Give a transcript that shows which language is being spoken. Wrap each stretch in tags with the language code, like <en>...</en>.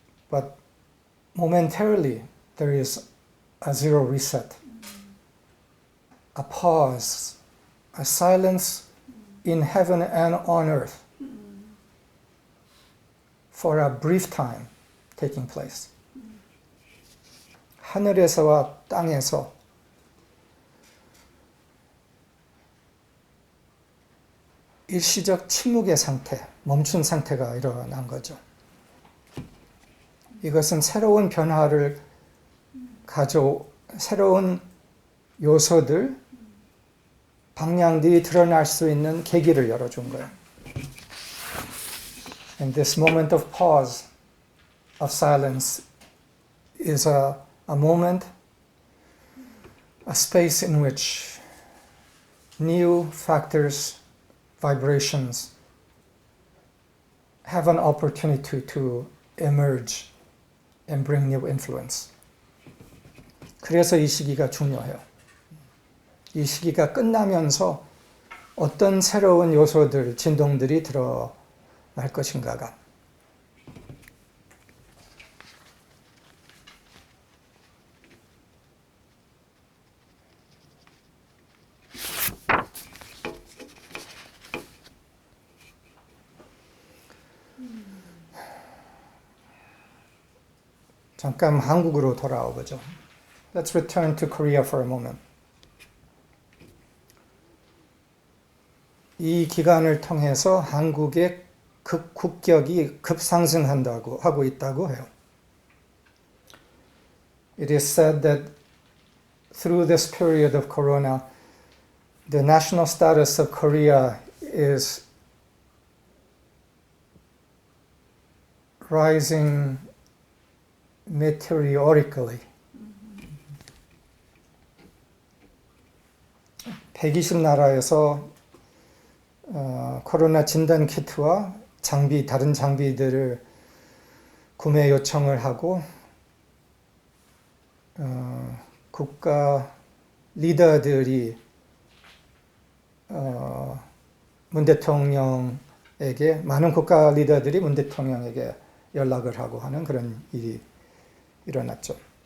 <en>But momentarily, there is a zero reset. A pause, a silence in heaven and on earth for a brief time taking place.</en> <ko>하늘에서와 땅에서 일시적 침묵의 상태, 멈춘 상태가 일어난 거죠. 이것은 새로운 변화를 새로운 요소들, 방향들이 드러날 수 있는 계기를 열어준 거예요.</ko> <en>And this moment of pause, of silence, is a moment, a space in which new factors, vibrations have an opportunity to emerge and bring new influence.</en> <ko>그래서 이 시기가 중요해요. 이 시기가 끝나면서 어떤 새로운 요소들, 진동들이 드러날 것인가가. 잠깐 한국으로 돌아와 보죠.</ko> <en>Let's return to Korea for a moment.</en> <ko>이 기간을 통해서 한국의 국격이 급상승한다고 하고 있다고 해요.</ko> <en>It is said that through this period of Corona, the national status of Korea is rising meteorically.</en> <ko>120나라에서 코로나 진단 키트와 다른 장비들을 구매 요청을 하고 국가 리더들이 문 대통령에게 많은 국가 리더들이 문 대통령에게 연락을 하고 하는 그런 일이 일어났죠.</ko>